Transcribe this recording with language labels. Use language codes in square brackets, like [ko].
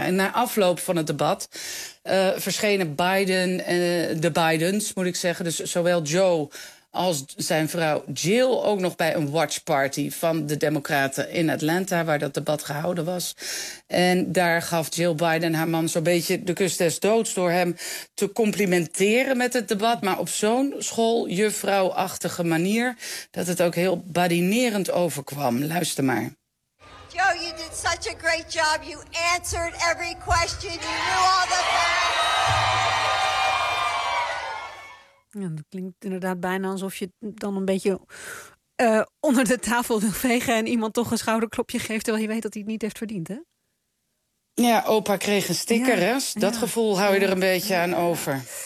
[nl] En na afloop van het debat verschenen Biden, de Bidens, moet ik zeggen, dus zowel Joe als zijn vrouw Jill ook nog bij een watchparty van de Democraten in Atlanta, waar dat debat gehouden was. En daar gaf Jill Biden haar man zo'n beetje de kus des doods door hem te complimenteren met het debat, maar op zo'n schooljuffrouwachtige manier dat het ook heel badinerend overkwam. Luister maar. [en] Joe, you did such a great job. You answered every question. You knew all the facts. [nl] Ja, dat klinkt inderdaad bijna alsof je dan een beetje onder de tafel wil vegen en iemand toch een schouderklopje geeft, terwijl je weet dat hij het niet heeft verdiend, hè? Ja, opa kreeg een sticker, ja, hè? Dat gevoel hou je er een beetje aan over.